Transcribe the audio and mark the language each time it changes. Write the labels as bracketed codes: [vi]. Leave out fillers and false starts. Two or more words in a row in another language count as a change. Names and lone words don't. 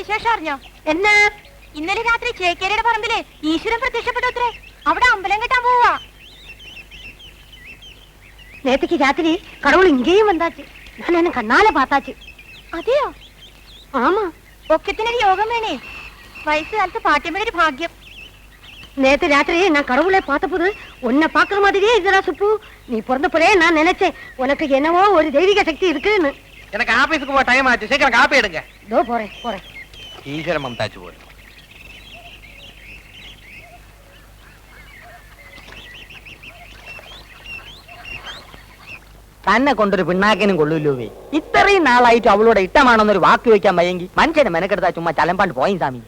[ml] അറിഞ്ഞോ? എന്നാ ഇന്നലെ രാത്രി ചേക്കേരിയുടെ പറമ്പില് ഈശ്വരൻ പ്രത്യക്ഷപ്പെട്ടത്രേ. അവിടെ അമ്പലം കെട്ടാൻ പോവാ. [ta] நேத்துக்கு ராத்திரி கடவுள் இங்கேயும் வந்தாச்சு. நான் என்ன கண்ணால பார்த்தாச்சு. [ml] അതെയോ? [ta] ஆமா, [ml] ഒക്കത്തിനൊരു യോഗം വേണേ. വയസ്സുകാലത്ത് പാട്ടിയമ്മയുടെ ഭാഗ്യം. [ta] நேத்து ராத்திரி நான் கடவுளை பார்த்தபோது உன்னை பாக்குற மாதிரியே இதுடா சுப்பு. நீ பிறந்தப்பவே நான் நினைச்சேன் உனக்கு என்னவோ ஒரு தெய்வீக சக்தி இருக்குன்னு. எனக்கு ஆபீஸுக்கு போக டைம் ஆச்சு, சீக்கிரம் காப்பி எடுங்க. இதோ போறேன் போறேன். [ml] ഈശ്വരൻ മമതാച്ചു പോലും. തന്നെ കൊണ്ടൊരു പിണ്ണാക്കിനും കൊള്ളൂല്ലോവേ. ഇത്രയും നാളായിട്ട് അവളോട് ഇഷ്ടമാണെന്നൊരു വാക്ക് വെക്കാൻ വയ്യെങ്കിൽ മനുഷ്യനെ മെനക്കെടുത്താ ചുമ്മാ ചലമ്പാണ്ട് പോയി സ്വാമി.